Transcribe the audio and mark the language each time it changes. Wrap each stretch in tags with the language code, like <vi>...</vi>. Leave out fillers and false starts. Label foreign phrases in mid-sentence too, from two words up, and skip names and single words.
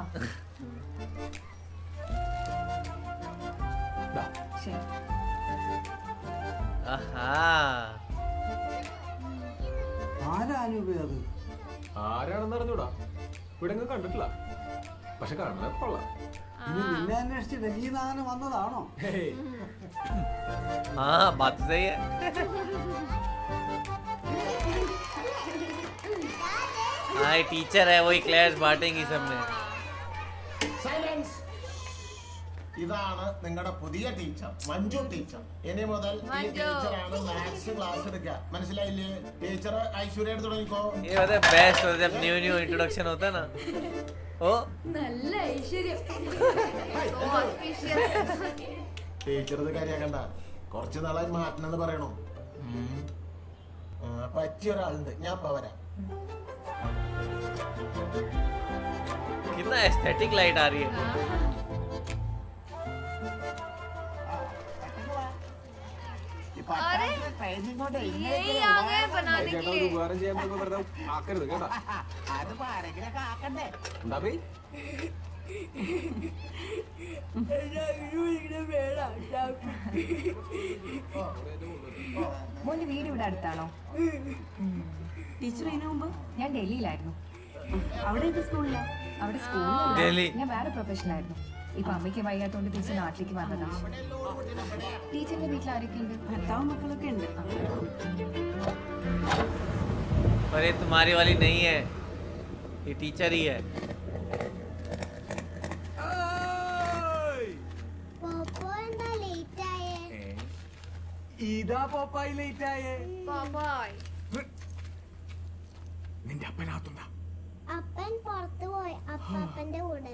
<ml>ശരി. Aha. ആരാണെന്ന് അറിഞ്ഞൂടാ, ഇവിടെ ഒന്നും കണ്ടിട്ടില്ല, പക്ഷെ കാണാൻ കൊള്ളാം. നിന്നെ അന്വേഷിച്ച് ഡൽഹിയിൽ നിന്ന് വന്നതാണോ?</ml> <hi>हाँ बात तो सही है. हाँ टीचर है, वही क्लास बांटेंगी सब में.</hi> <ml>ഇതാണ് നിങ്ങളുടെ പുതിയ ടീച്ചർ, മഞ്ജു ടീച്ചർ. ഇനി മുതൽ ഈ ടീച്ചറാണ്</ml> <en>maths class</en> <ml>എടുക്കുക, മനസ്സിലായില്ലേ? ടീച്ചർ ഐശ്വര്യ തുടങ്ങിക്കോ.</ml> <hi>ये होता है बेस्ट होता है जब</hi> <en>new introduction</en> <hi>होता है ना. ओ</hi> <ml>നല്ല ഐശ്വര്യം. ടീച്ചർ ഇത് കാര്യാക്കണ്ട, കുറച്ച് നാളായി മാറ്റണമെന്ന് പറയണോ. പറ്റിയ ഒരാളുണ്ട്, ഞാൻ ഇപ്പൊ വരാം.</ml> <hi>कितना</hi> <en>aesthetic light</en> <hi>आ रही है. अरे यही आ गए बनाने के लिए.</hi> <ml>അതിപ്പോ ആരെങ്കിലൊക്കെ ആക്കണ്ടേ? മോന്റെ വീട് ഇവിടെ അടുത്താണോ? ടീച്ചർ ഇതിനു മുമ്പ് ഞാൻ ഡൽഹിയിലായിരുന്നു. അവിടെ ഇപ്പൊ സ്കൂളില്ല. അവിടെ ഡൽഹി. സ്കൂളിൽ ഞാൻ വേറെ പ്രൊഫഷനായിരുന്നു. ഇപ്പൊ അമ്മയ്ക്ക് വയ്യാത്തോണ്ട് ടീച്ചർ നാട്ടിലേക്ക് വന്നതാ. ടീച്ചറിന്റെ വീട്ടിൽ ആരൊക്കെ ഉണ്ട്? ഭർത്താവും മക്കളൊക്കെ ഉണ്ട്.</ml> <hi>पर ये तुम्हारी वाली नहीं है, ये टीचर ही है.</hi> <ml>ഇതാ പോപ്പായി ലേറ്റ് ആയേ. പാപ്പായ്. നിന്റെ അപ്പനാത്തുന്ന അപ്പൻ പുറത്തു പോയി അപ്പന്റെ കൂടെ.</ml>